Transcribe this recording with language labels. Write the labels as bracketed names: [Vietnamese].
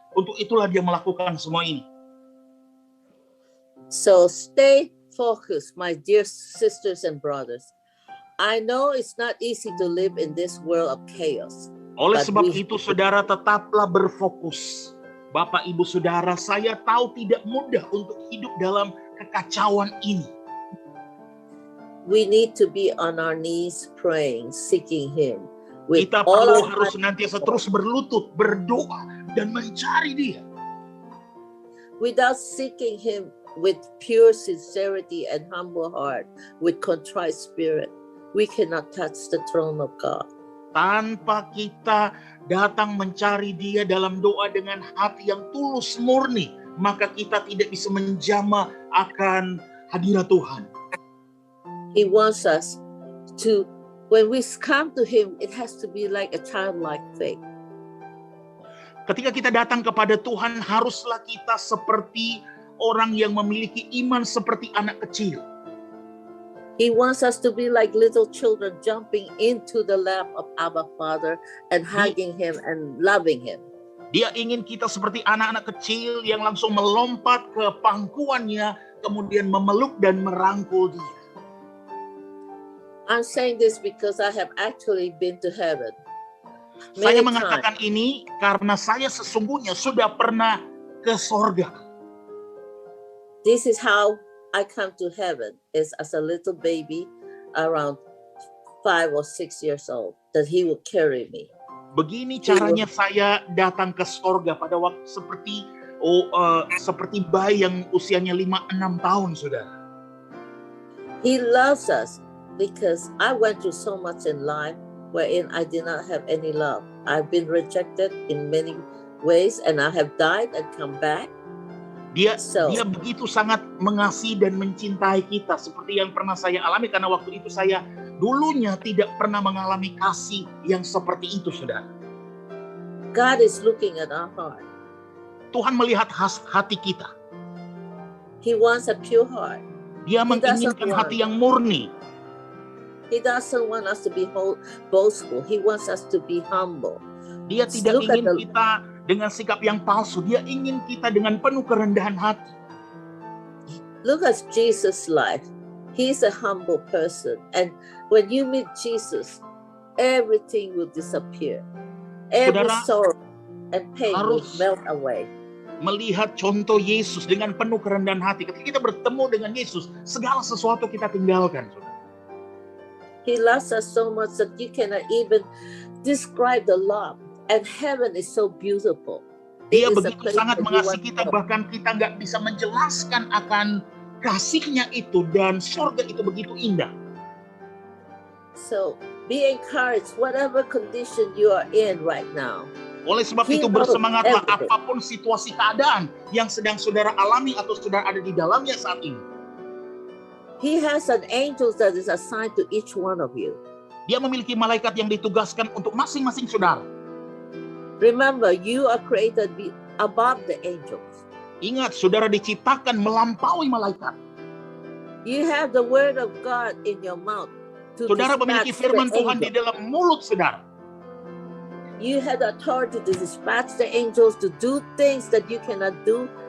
[Indonesian] Untuk itulah dia melakukan semua ini. [English] So stay focused, my dear sisters and brothers. I know it's not easy to live in this world of chaos. [Indonesian] Oleh sebab itu, saudara tetaplah berfokus. Bapak, Ibu, Saudara, saya tahu tidak mudah untuk hidup dalam kekacauan ini. [English] We need to be on our knees praying, seeking Him. [Indonesian] Kita perlu harus senantiasa terus berlutut, berdoa, dan mencari Dia. [English] Without seeking Him with pure sincerity and humble heart, with contrite spirit, we cannot touch the throne of God. [Indonesian] Tanpa kita datang mencari Dia dalam doa dengan hati yang tulus murni, maka kita tidak bisa menjamah akan hadirat Tuhan. [English] He wants us to, when we come to Him, it has to be like a childlike faith. [Indonesian] Ketika kita datang kepada Tuhan, haruslah kita seperti orang yang memiliki iman seperti anak kecil. [English] He wants us to be like little children jumping into the lap of Abba Father and hugging Him and loving Him. [Indonesian] Dia ingin kita seperti anak-anak kecil yang langsung melompat ke pangkuannya, kemudian memeluk dan merangkul Dia. [English] I'm saying this because I have actually been to heaven. [Indonesian] Saya mengatakan ini karena saya sesungguhnya sudah pernah ke sorga. [English] This is how I come to heaven, is as a little baby around 5 or 6 years old, that He will carry me. [Indonesian] Begini caranya saya datang ke sorga pada waktu seperti bayi yang usianya 5-6 tahun, saudara. [English] He loves us because I went through so much in life wherein I did not have any love. I've been rejected in many ways and I have died and come back. [Indonesian] Dia begitu sangat mengasihi dan mencintai kita seperti yang pernah saya alami, karena waktu itu saya dulunya tidak pernah mengalami kasih yang seperti itu, saudara. [English] God is looking at our heart. [Indonesian] Tuhan melihat hati kita. [English] He wants a pure heart. [Indonesian] Dia menginginkan hati yang murni. [English] He doesn't want us to be boastful. He wants us to be humble. [Indonesian] Dia tidak ingin kita dengan sikap yang palsu. Dia ingin kita dengan penuh kerendahan hati. [English] Look at Jesus' life. He's a humble person. And when you meet Jesus, everything will disappear. Every sorrow and pain will melt away. [Indonesian] Melihat contoh Yesus dengan penuh kerendahan hati. Ketika kita bertemu dengan Yesus, segala sesuatu kita tinggalkan. [English] He loves us so much that you cannot even describe the love. And heaven is so beautiful. [Indonesian] Dia begitu sangat mengasihi kita, bahkan kita nggak bisa menjelaskan akan kasihnya itu, dan surga itu begitu indah. [English] So be encouraged, whatever condition you are in right now. [Indonesian] Oleh sebab itu bersemangatlah apapun situasi keadaan yang sedang saudara alami atau saudara ada di dalamnya saat ini. [English] He has an angel that is assigned to each one of you. [Indonesian] Dia memiliki malaikat yang ditugaskan untuk masing-masing saudara. [English] Remember, you are created above the angels. [Indonesian] Ingat, saudara diciptakan melampaui malaikat. [English] You have the word of God in your mouth. [Indonesian] Saudara memiliki firman Tuhan di dalam mulut saudara. [English] You have the authority to dispatch the angels to do things that you cannot do